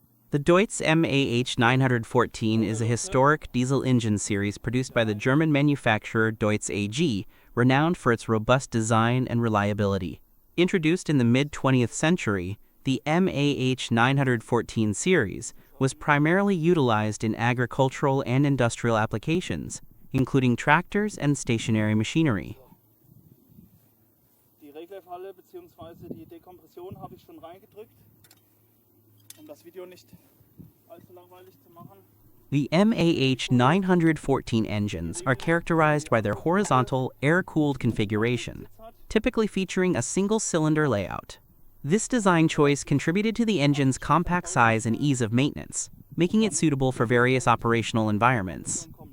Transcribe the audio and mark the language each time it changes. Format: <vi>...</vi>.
<en>The Deutz MAH914 is a historic diesel engine series produced by the German manufacturer Deutz AG, renowned for its robust design and reliability. Introduced in the mid-20th century, the MAH914 series was primarily utilized in agricultural and industrial applications, including tractors and stationary machinery.</en> <de>Die Reglerfalle bzw. die Dekompression habe ich schon reingedrückt, das Video nicht allzu langweilig zu machen.</de> <en>The MAH914 engines are characterized by their horizontal, air-cooled configuration, typically featuring a single-cylinder layout. This design choice contributed to the engine's compact size and ease of maintenance, making it suitable for various operational environments.</en>